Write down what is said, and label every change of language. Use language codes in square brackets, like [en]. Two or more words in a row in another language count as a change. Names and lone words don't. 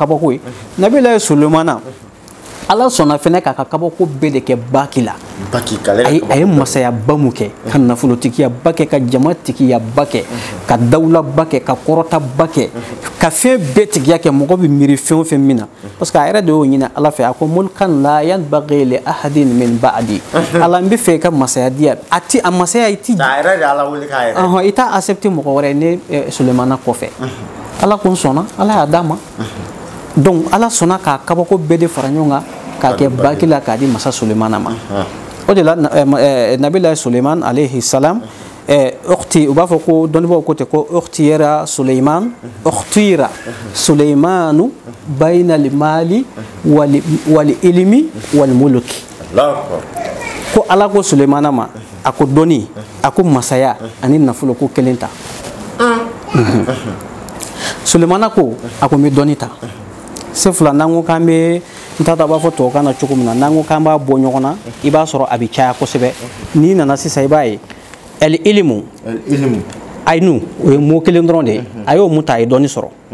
[bm] kabako ye nabila Solomana ala sɔnna fɛnɛ k'a ka kabako bɛɛ de kɛ baki la a ye masaya ba mun kɛ ka nafolotigiya ba kɛ ka jamatigiya ba kɛ ka dawula ba kɛ ka kɔrɔta ba kɛ ka fɛn bɛɛ tigiya kɛ mɔgɔ bɛ miiri fɛn o fɛn min na [fr] parce que [bm] a yɛrɛ de y'o ɲini ala fɛ a ko [ar] ملكا لا ينبغي لأحد من بعدي [bm] ala n bɛ fɛ ka masaya di yan a masaya i t'a accepté mɔgɔ wɛrɛ ne Solomana kɔfɛ ala ko n sɔnna ala y'a d'a ma donc ala sɔnna k'a kabako bɛɛ de fara ɲɔgɔn kan k'a kɛ baki la k'a di masa Solomana ma o de la nabila Suleiman [ar] عليه السلام [bm] ukhti u b'a fɔ ko dɔnnibaaw ko ten ko ukhtiyara [ar] سليمان بين المال والعلم والملك [bm] ko ala ko Suleimana ma a ko dɔnni a ko masaya ani nafolo ko kelen ta Suleimana ko a ko n bɛ dɔnni ta se fila n'an ko k'an bɛ n t'a dɔn a b'a fɔ tubabukan na cogo min na n'an ko k'an b'a bɔ ɲɔgɔn na i b'a sɔrɔ a bɛ caya kosɛbɛ n'i nana sisan i b'a ye ilimu ayinu o ye mot kelen dɔrɔn de ye a y'o mun ta a ye dɔɔni sɔrɔ